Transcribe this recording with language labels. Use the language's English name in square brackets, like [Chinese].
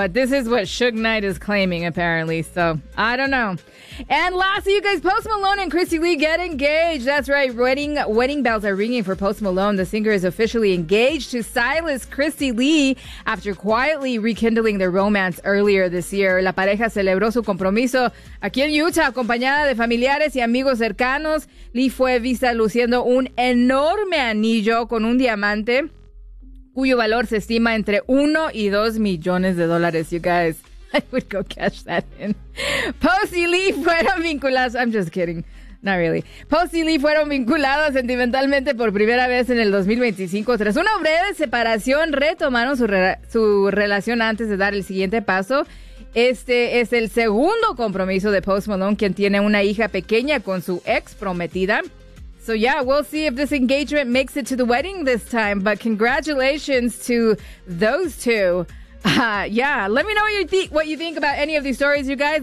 [English] But this is what Suge Knight is claiming, apparently. So I don't know. And lastly, you guys, Post Malone and Christy Lee get engaged. That's right. Wedding bells are ringing for Post Malone. The singer is officially engaged to stylist Christy Lee after quietly rekindling their romance earlier this year. [Spanish] La pareja celebró su compromiso aquí en Utah, acompañada de familiares y amigos cercanos. Lee fue vista luciendo un enorme anillo con un diamante, cuyo valor se estima entre 1 y 2 millones de dólares, [English] you guys. I would go cash that in. [Spanish] Post y Lee fueron vinculados. [English] I'm just kidding. Not really. [Spanish] Post y Lee fueron vinculados sentimentalmente por primera vez en el 2025. Tras una breve separación, retomaron su relación antes de dar el siguiente paso. Este es el segundo compromiso de Post Malone, quien tiene una hija pequeña con su ex prometida. [English] So yeah, we'll see if this engagement makes it to the wedding this time. But congratulations to those two. Let me know what you think about any of these stories, you guys.